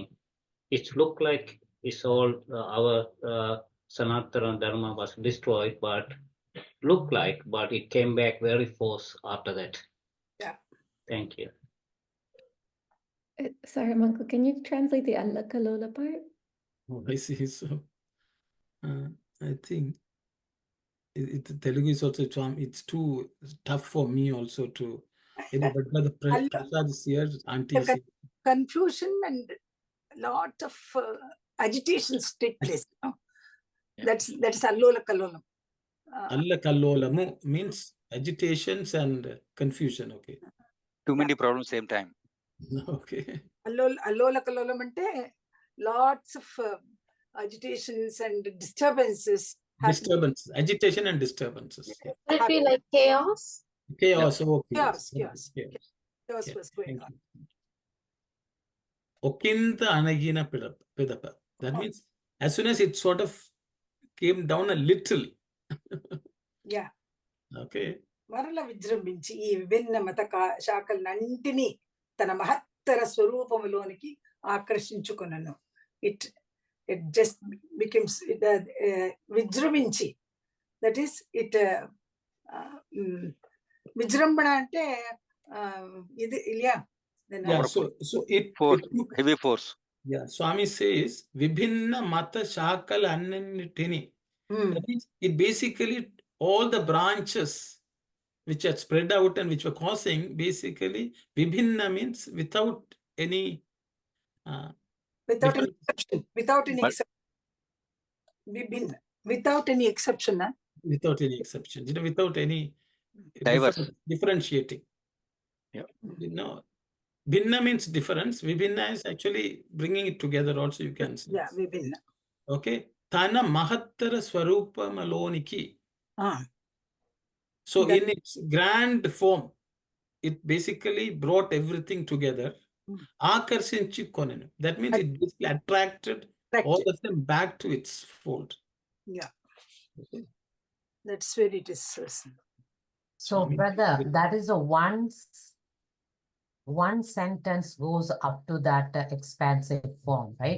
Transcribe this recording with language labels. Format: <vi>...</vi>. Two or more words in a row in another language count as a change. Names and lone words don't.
<en>It looked like it's all our Sanatana Dharma was destroyed, but it came back very force after that. Yeah. Thank you. Sorry, Uncle, can you translate the</en> <te>అల్ల కలోల</te> <en>part? Oh, I see. So I think Telugu is also it's too tough for me also to. But the Prasad is here, auntie. Confusion and lot of agitations take place. No? Yeah. That is</en> <te>అల్లోల కల్లోలం. అల్ల కల్లోలము</te> <en>means agitations and confusion. Okay. Too many problems same time. Okay.</en> <te>అల్లోల కల్లోలం అంటే</te> <en>lots of agitations and disturbances. Agitation and disturbances. Would it be like chaos? Chaos. Okay. Chaos was going on.</en> <te>ఒకింత అణగిన పిదప.</te> <en>That means as soon as it sort of came down a little, Yeah. Okay.</en> <te>మరల విజృంభించి ఈ విభిన్న మత శాఖలన్నింటినీ తన మహత్తర స్వరూపములోనికి ఆకర్షించుకొనను.</te> <en>It just becomes విజృంభించి. That is it.</en> <te>విజృంభణ అంటే ఇది yeah.</te> <en>Yeah, so it heavy force. Yeah, Swami says</en> <te>విభిన్న మత శాఖల అన్నింటినీ.</te> <en>That means it basically all the branches which are spread out and which were causing, basically vibhinna means without any without any exception. Without any exception. Vibhinna. Without any exception. Without any exception. You know, without any differentiating. Yeah. You know, Bhinna means difference. Vibhinna is actually bringing it together also, you can say. Yeah, Vibhinna. Okay.</en> <te>తన మహత్తర స్వరూప ములోనికి.</te> <en>So in its grand form, it basically brought everything together.</en> <te>ఆకర్షించి కొనెను.</te> <en>That means it basically attracted all of them back to its fold. Yeah. Okay. That's where it is. So, brother, that is a one sentence goes up to that expansive form, right?</en>